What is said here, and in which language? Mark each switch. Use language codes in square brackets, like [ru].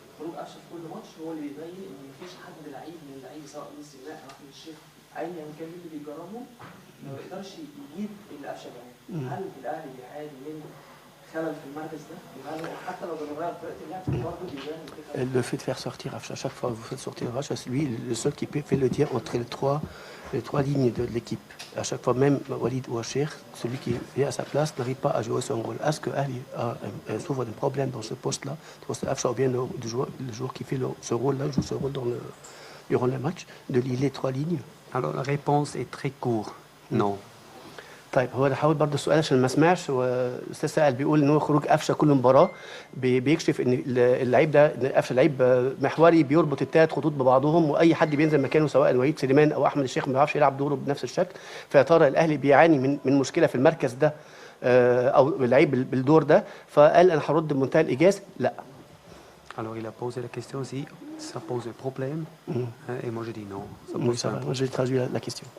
[ar] خروج قفشه في كل ماتش هو اللي بيبين ان مفيش حد لعيب من اللعيبه سواء ميسي لا احمد الشيخ ايا كان اللي بيجربه ما يقدرش يجيب اللي قفشه بيعمله. هل الاهلي بيعاني من خلل في المركز ده؟ حتى لو بنغير طريقه اللعب برضه بيبان. [fr] Le fait de faire sortir Afsha, à chaque fois que vous faites sortir Afsha, c'est lui le seul qui fait le lien entre les trois lignes de l'équipe. À chaque fois, même Walid ou Acher, celui qui vient à sa place, n'arrive pas à jouer son rôle. Est-ce que Ali souffre d'un problème dans ce poste-là? Afsha ou bien le joueur qui fait ce rôle-là, joue ce rôle durant le match, de lier les 3 lignes? Alors la réponse est très courte, non. [ar] طيب هو حاول برضه السؤال عشان ما اسمعش والاستاذ سائل بيقول ان هو خروج قفشه كل مباراه بيكشف ان اللعيب ده قفشه لعيب محوري بيربط الثلاث خطوط ببعضهم واي حد بينزل مكانه سواء وليد سليمان او احمد الشيخ ما بيعرفش يلعب دوره بنفس الشكل فيا ترى الاهلي بيعاني من مشكله في المركز ده او اللعيب بالدور ده فقال انا هرد بمنتهى الايجاز لا. [fr] Alors il a posé la question si ça pose un problème. Et moi je dis non. Ça Oui, pose ça pas un va. Moi, j'ai traduit la question.